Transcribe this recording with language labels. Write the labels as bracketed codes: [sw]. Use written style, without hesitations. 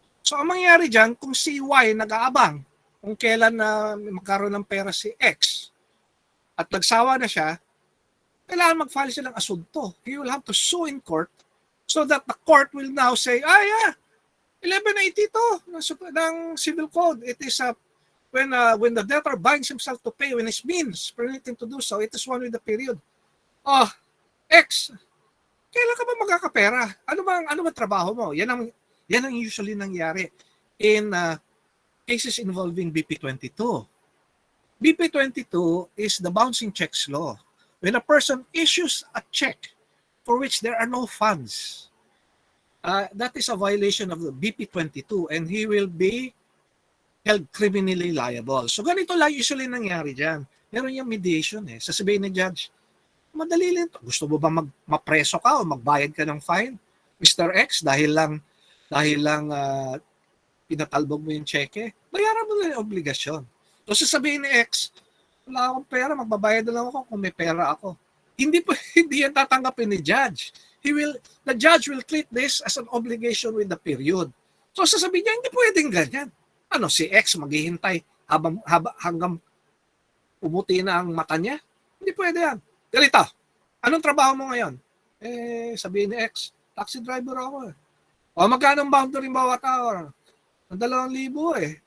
[tl] So ang mangyayari dyan, kung si Y nag-aabang kung kailan na magkaroon ng pera si X at nagsawa na siya, kailangan mag-file siya ng asunto. [en] He will have to sue in court so that the court will now say, yeah, 1182 ng Civil Code. It is when the debtor binds himself to pay when his means permit him to do so, it is one with the period. [tl] X, kailan ka ba magkakapera? Ano ba trabaho mo? Yan ang usually nangyari [en] in cases involving [tl] BP22. [en] BP22 is the bouncing checks law. When a person issues a check for which there are no funds, that is a violation of the BP22 and he will be held criminally liable. [tl] So ganito lang usually nangyari dyan. Meron yung mediation eh. Sasabihin ni judge, madali lang to. Gusto mo ba mapreso ka o magbayad ka ng fine? Mr. X, dahil lang pinatalbog mo yung cheque, bayaran mo na yung obligasyon. So sasabihin ni X, wala akong pera, magbabayad na lang ako kung may pera ako. Hindi yan tatanggapin ni judge. [en] The judge will treat this as an obligation with the period. [tl] So sasabihin niya, hindi pwedeng ganyan. Si X maghihintay hanggang pumuti na ang mata niya? Hindi pwede yan. Ganito, anong trabaho mo ngayon? Sabihin ni X, taxi driver ako eh. Magkano ang boundary bawat hour? 2,000 eh.